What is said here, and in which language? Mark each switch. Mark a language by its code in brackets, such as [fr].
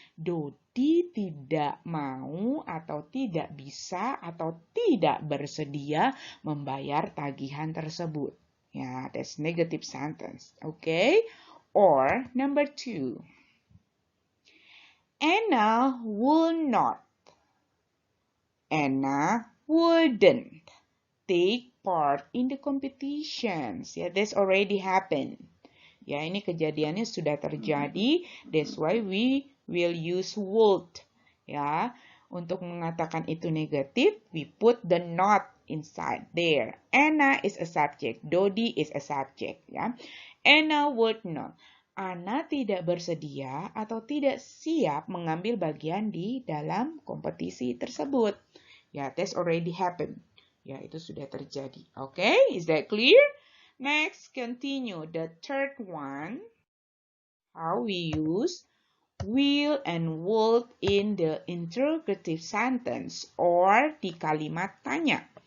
[id] Dodi tidak mau atau tidak bisa atau tidak bersedia membayar tagihan tersebut. [en] Ya, that's negative sentence. Okay? Or number 2. Anna will not. Anna wouldn't take part in the competitions. Yeah, that's already happened. [id] Ya, ini kejadiannya sudah terjadi. [en] That's why we will use would. Ya, untuk mengatakan itu negatif, we put the not inside there. Anna is a subject. Dodi is a subject. Ya, Anna would not. [id] Anna tidak bersedia atau tidak siap mengambil bagian di dalam kompetisi tersebut. [en] Ya, that's already happened. Ya, [id] itu sudah terjadi. [en] Okay, is that clear? Next, continue. The third one, how we use will and would in the interrogative sentence or [id] di kalimat tanya.